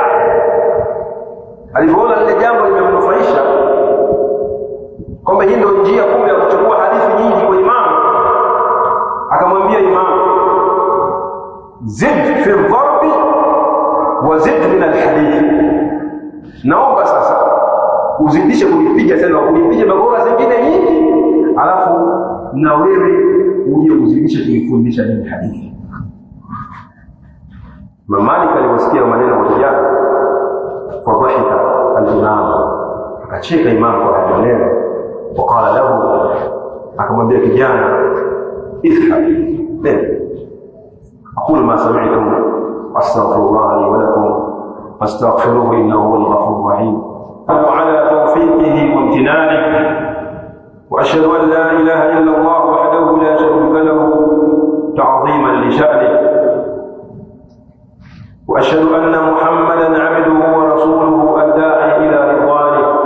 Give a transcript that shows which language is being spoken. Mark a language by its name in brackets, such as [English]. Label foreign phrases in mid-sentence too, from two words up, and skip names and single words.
[Swahili] Alipoona lile jambo limemnufaisha kwamba hii ndio njia kumbe ya kuchukua hadithi nyingi kwa imam, akamwambia imam, [Arabic] زد في ضربي وزد من الحديث, [Swahili] naomba sasa uzidishe kunipiga tena, unipige bakora zingine nyingi, alafu na wewe uje uzidishe kunifundisha hii hadithi. Malik aliposikia maneno ya kijana, [Arabic] فضحك الإمام, [Swahili] akacheka imam kwa maneno. [Arabic] وقال له, [Swahili] akamwambia kijana, [Arabic] اذهب أقول ما سمعتم أستغفر الله لي ولكم فاستغفروه إنه هو الغفور الرحيم. وعلى توفيقه وامتنانه، وأشهد أن لا إله إلا الله وحده لا شريك له تعظيما لشأنه، وأشهد أن محمدا عبده ورسوله الداعي إلى رضوانه.